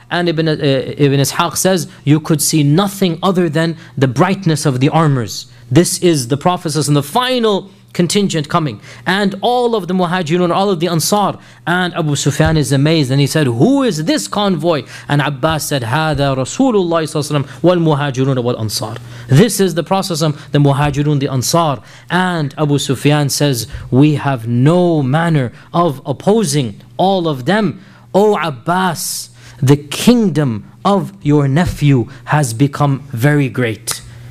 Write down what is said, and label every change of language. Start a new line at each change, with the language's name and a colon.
English: And Ibn Ishaq says, you could see nothing other than the brightness of the armors. This is the Prophet and the final contingent coming. And all of the Muhajirun, all of the Ansar. And Abu Sufyan is amazed. And he said, who is this convoy?
Arabic: And Abbas said, هَذَا رَسُولُ اللَّهِ صَلَّى اللَّهُ عَلَيْهِ وَسَلَّمَ وَالْمُهَاجِرُونَ وَالْأَنصَارِ.
English: This is the Prophet, the Muhajirun, the Ansar. And Abu Sufyan says, we have no manner of opposing all of them. O Abbas, the kingdom of your nephew has become very great.